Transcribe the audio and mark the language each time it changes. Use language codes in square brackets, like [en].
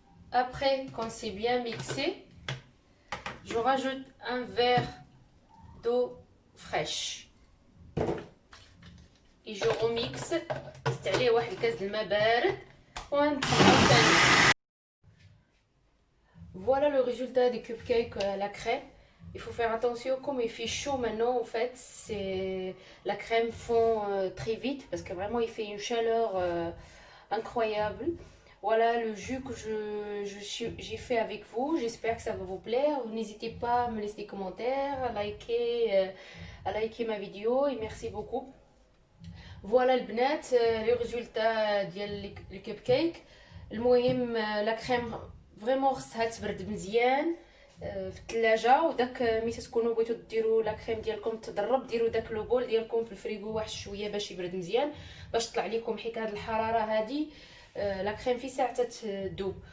[fr] Après, quand c'est bien mixé, je rajoute un verre d'eau fraîche et je remixe. [ar] نزيد عليه واحد الكاس د الماء بارد ونطحنو ثاني. [fr] Voilà le résultat des cupcakes à la crème. Il faut faire attention, comme il fait chaud maintenant, en fait, la crème fond très vite parce que vraiment il fait une chaleur incroyable. Voilà le jus que j'ai fait avec vous. J'espère que ça va vous plaire. N'hésitez pas à me laisser des commentaires, à liker ma vidéo et merci beaucoup. [ar] Voilà البنات لي ريزولتا ديال لي كيب كيك. المهم لا كريم فريمون خصها تبرد مزيان في الثلاجه، وداك ملي تكونوا بغيتو ديروا لا كريم ديالكم تضرب ديروا داك لو بول ديالكم في الفريغو واحد شويه باش يبرد مزيان باش تطلع لكم حيت هاد الحراره هادي لا كريم في ساعه تذوب.